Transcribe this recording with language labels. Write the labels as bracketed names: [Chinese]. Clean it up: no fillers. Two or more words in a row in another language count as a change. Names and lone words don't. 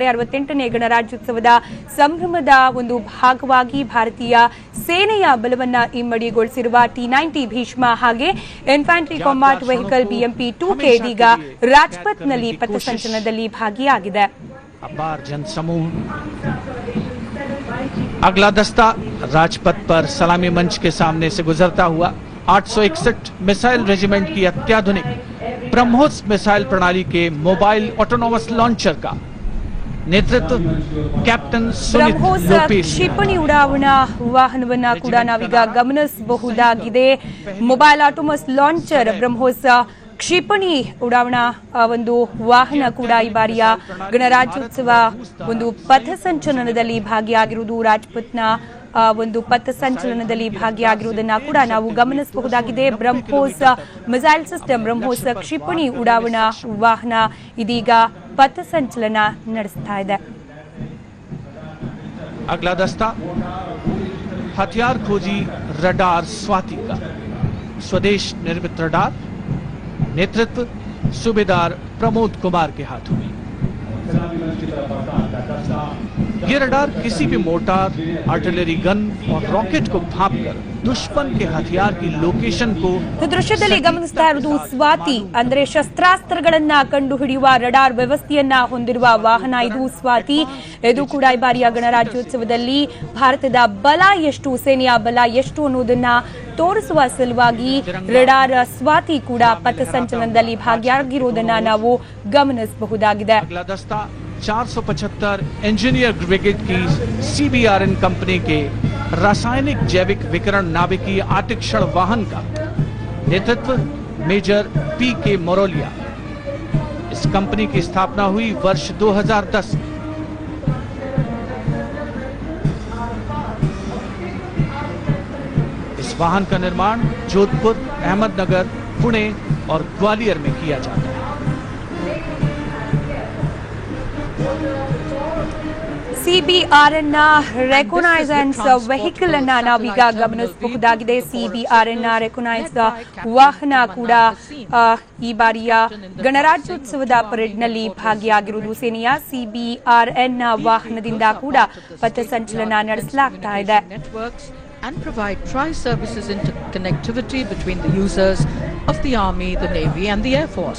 [Kannada] 68ನೇ ಗಣರಾಜ್ಯೋತ್ಸವದ ಸಂಭ್ರಮದ ಒಂದು ಭಾಗವಾಗಿ ಭಾರತೀಯ ಸೇನೆಯ ಬಲವನ್ನ ಇಮ್ಮಡಿಗೊಳಿಸಿರುವ T-90 ಭೀಷ್ಮ ಹಾಗೆ [English] infantry combat vehicle [Kannada] BMP-2ಗೆ ಇದೀಗ ರಾಜ್ಪಥ್ನಲ್ಲಿ ಪಥಸಂಚಲನದಲ್ಲಿ ಭಾಗಿಯಾಗಿದೆ। [Hindi] अपार जनसमूह। अगला दस्ता राजपथ पर सलामी मंच के सामने से गुजरता हुआ 861 मिसाइल रेजिमेंट की अत्याधुनिक ब्रह्मोस मिसाइल प्रणाली के [English] mobile autonomous launcher [Hindi] का नेतृत्व कैप्टन सुनीत लोपेस। [Kannada] ಕ್ಷಿಪಣಿ ಉಡಾವಣಾ ವಾಹನವನ್ನ ಕೂಡ ನಾವೀಗ ಗಮನಿಸಬಹುದಾಗಿದೆ। [English] mobile autonomous launcher [Kannada] ಬ್ರಹ್ಮೋಸ್ ಕ್ಷಿಪಣಿ ಉಡಾವಣಾ ಒಂದು ವಾಹನ ಕೂಡ ಈ ಬಾರಿಯ ಗಣರಾಜ್ಯೋತ್ಸವ ಒಂದು ಪಥಸಂಚಲನದಲ್ಲಿ ಭಾಗಿಯಾಗಿರುವುದು, ರಾಜ್ಪಥ್ನ ಒಂದು ಪಥಸಂಚಲನದಲ್ಲಿ ಭಾಗಿಯಾಗಿರುವುದನ್ನ ಕೂಡ ನಾವು ಗಮನಿಸಬಹುದಾಗಿದೆ। ಬ್ರಹ್ಮೋಸ್ [English] missile system, [Kannada] ಬ್ರಹ್ಮೋಸ್ ಕ್ಷಿಪಣಿ ಉಡಾವಣಾ ವಾಹನ ಇದೀಗ ಪಥಸಂಚಲನ ನಡೆಸ್ತಾ ಇದೆ। [Hindi] अगला दस्ता हथियार खोजी रडार स्वाति का स्वदेश निर्मित रडार, नेतृत्व सूबेदार प्रमोद कुमार के हाथों में। ये रडार किसी भी मोर्टार, [English] artillery gun [Hindi] और रॉकेट को भांपकर दुश्मन के हथियार की लोकेशन को [Kannada] ದೃಶ್ಯದಲ್ಲಿ ಗಮನಿಸ್ತಾ ಇರುವುದು ಸ್ವಾತಿ ಅಂದ್ರೆ ಶಸ್ತ್ರಾಸ್ತ್ರಗಳನ್ನ ಕಂಡುಹಿಡಿಯುವ ರಡಾರ್ ವ್ಯವಸ್ಥೆಯನ್ನ ಹೊಂದಿರುವ ವಾಹನ ಇದು ಸ್ವಾತಿ। ಇದು ಕೂಡ ಈ ಬಾರಿಯ ಗಣರಾಜ್ಯೋತ್ಸವದಲ್ಲಿ ಭಾರತದ ಬಲ ಎಷ್ಟು, ಸೇನೆಯ ಬಲ ಎಷ್ಟು ಅನ್ನೋದನ್ನ ತೋರಿಸುವ ಸಲುವಾಗಿ ರಡಾರ್ ಸ್ವಾತಿ ಕೂಡ ಪಥಸಂಚಲನದಲ್ಲಿ ಭಾಗಿಯಾಗಿರುವುದನ್ನ ನಾವು ಗಮನಿಸಬಹುದಾಗಿದೆ। [Hindi] 475 इंजीनियर ब्रिगेड की CBRN कंपनी के रासायनिक जैविक विकिरण नाभिकीय आतिक्षण वाहन का नेतृत्व मेजर PK मोरोलिया। इस कंपनी की स्थापना हुई वर्ष 2010 में। इस वाहन का निर्माण जोधपुर, अहमदनगर, पुणे और ग्वालियर में किया जाता है। [Kannada] CBRN [English] reconnaissance vehicle [Kannada] ಅನ್ನ ನಾವೀಗ ಗಮನಿಸಬಹುದಾಗಿದೆ। CBRN ರೆಕೊನೈಸ್ ವಾಹನ ಕೂಡ ಈ ಬಾರಿಯ ಗಣರಾಜ್ಯೋತ್ಸವದ ಪರೇಡ್ನಲ್ಲಿ ಭಾಗಿಯಾಗಿರುವುದು ಸೇನೆಯ CBRN ವಾಹನದಿಂದ ಕೂಡ ಪಥಸಂಚಲನ ನಡೆಸಲಾಗ್ತಾ ಇದೆ। [English] And provide tri-services interconnectivity between the users of the Army, the Navy and the Air Force.